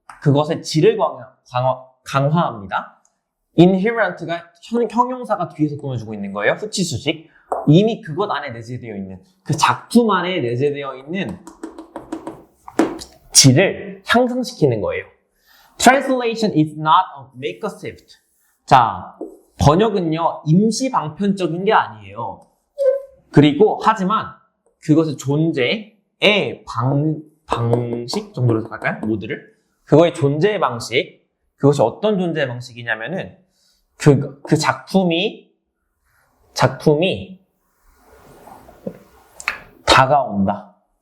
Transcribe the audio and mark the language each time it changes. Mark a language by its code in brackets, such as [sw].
[ko] 그것의 질을 강화합니다. inherent가 형용사가 뒤에서 꾸며주고 있는 거예요. 후치수식. 이미 그것 안에 내재되어 있는, 그 작품 안에 내재되어 있는 질을 향상시키는 거예요. [en] Translation is not a make a shift. [ko] 자, 번역은요, 임시 방편적인 게 아니에요. 그리고, 하지만, 그것의 존재의 방식 정도로 생각할까요? 모드를. 그거의 존재의 방식. 그것이 어떤 존재의 방식이냐면은, 그 작품이 다가온다.